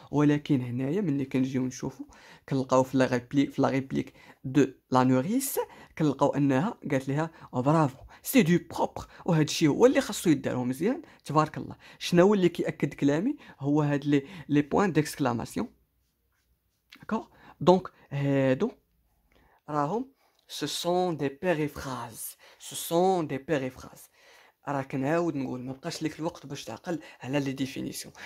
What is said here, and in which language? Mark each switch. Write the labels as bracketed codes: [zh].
[ar] ولكن هنايا ملي كنجيو نشوفو كنلقاو في لا ريبليك دو لا نوريس كنلقاو انها قالت لها [fr] برافو سي دو بروبر، [ar] وهذا الشيء هو اللي خاصو يدارو مزيان تبارك الله. شنو هو اللي كيأكد كلامي؟ هو هاد لي بوين ديكسكلاماسيون. داكوغ. دونك هادو راهم [fr] ce sont des périphrases. Ce sont des périphrases. [ar] راه كنعاود نقول ما بقاش لك الوقت باش تعقل على لي ديفينيسيون.